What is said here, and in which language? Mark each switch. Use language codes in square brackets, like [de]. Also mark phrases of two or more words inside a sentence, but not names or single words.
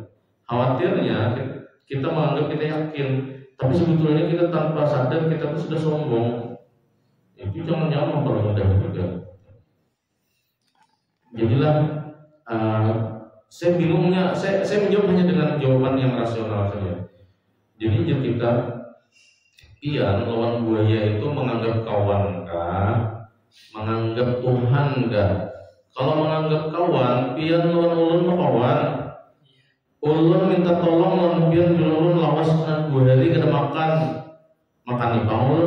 [id] Khawatirnya kita menganggap kita yakin, tapi sebetulnya kita tanpa sadar kita tuh sudah sombong. Itu jangan-jangan mempermudah juga. Jadilah saya bingungnya, saya menjawab hanya dengan jawaban yang rasional saja. [bjn] Jadi kita pian lawan buaya itu menganggap kawan kah? Menganggap Tuhan kah? Kalau menganggap kawan, pian lawan ulun kawan. Ulun minta tolong lawan pian ulun lawas dengan buaya kada makan ipang ulun.